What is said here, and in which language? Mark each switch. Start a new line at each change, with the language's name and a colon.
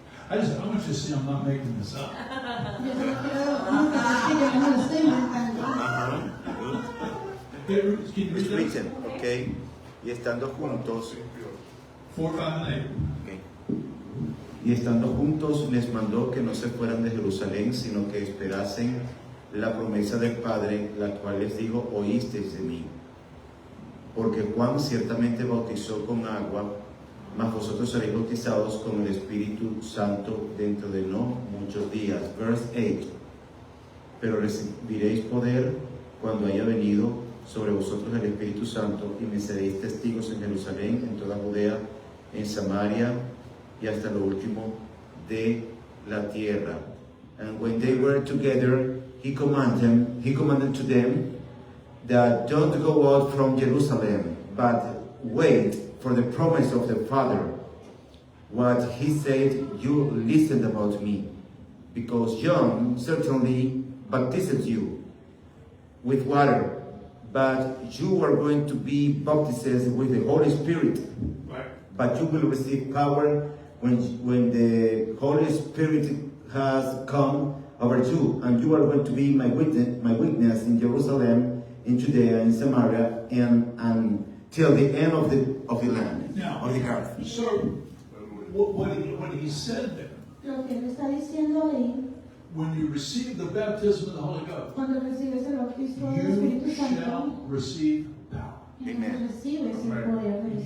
English: I want you to see I'm not making this up.
Spanish: Yo solo quiero mostrar que yo no lo estoy inventando.
English: Can you It's read that? written, okay.
Spanish: Y estando juntos,
English: 4, 5, and 8. okay.
Spanish: Y estando juntos les mandó que no se fueran de Jerusalén, sino que esperasen la promesa del Padre, la cual les dijo, oísteis de mí. Porque Juan ciertamente bautizó con agua, mas vosotros seréis bautizados con el Espíritu Santo dentro de no muchos días.
English: Verse 8.
Spanish: Pero recibiréis poder cuando haya venido sobre vosotros el Espíritu Santo, y me seréis testigos en Jerusalén, en toda Judea, en Samaria y hasta lo último de la tierra.
English: And when they were together, he commanded to them that don't go out from Jerusalem, but wait for the promise of the Father. What he said, you listened about me, because John certainly baptized you with water, but you are going to be baptized with the Holy Spirit. Right. But you will receive power when the Holy Spirit has come over you, and you are going to be my witness in Jerusalem, in Judea, in Samaria, and till the end of the land, Now, of the earth. so what he said there,
Spanish: Lo que él está diciendo ahí,
English: when you receive the baptism of the Holy Ghost,
Spanish: cuando recibes el bautismo del
English: you
Spanish: Espíritu
English: shall
Spanish: Santo,
English: receive power.
Spanish: entonces recibes el poder del Espíritu